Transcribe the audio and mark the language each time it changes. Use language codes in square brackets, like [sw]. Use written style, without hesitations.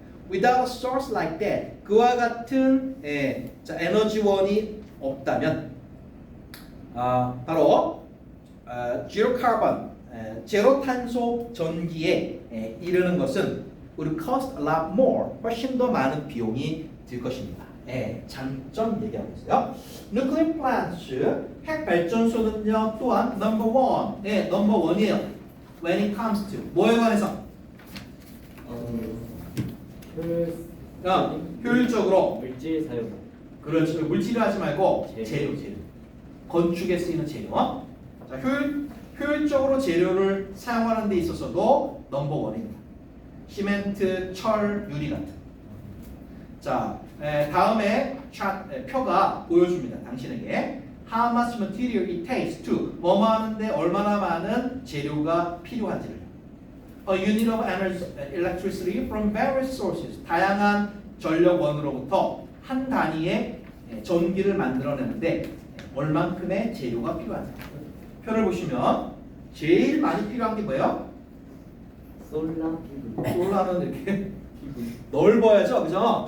[en] Without a source like that, [ko] 그와 같은 에너지원이 없다면 바로 [en] zero carbon, [ko] 제로 탄소 전기에 이르는 것은 [en] would cost a lot more, [ko] 훨씬 더 많은 비용이 들 것입니다. 장점 얘기하고 있어요. [en] Nuclear plants, [ko] 핵 발전소는요 또한 number one이에요. [en] When it comes to [ko] 뭐에 관해서? 효율적으로. 물질 사용. 그렇죠. 물질을 하지 말고 재료. 재료. 건축에 쓰이는 재료. 자, 효율적으로 재료를 사용하는 데 있어서도 넘버 원입니다. 시멘트, 철, 유리 같은. 자, 다음에 표가 보여줍니다. 당신에게 [en] how much material it takes to [ko] 뭐뭐 하는데 얼마나 많은 재료가 필요한지를. [en] A unit of electricity from various sources. [ko] 다양한 전력원으로부터 한 단위의 전기를 만들어내는데 얼만큼의 재료가 필요한지. 표를 보시면 제일 많이 필요한 게 뭐예요? 솔라 피부. 솔라는 이렇게 넓어야죠, 그죠?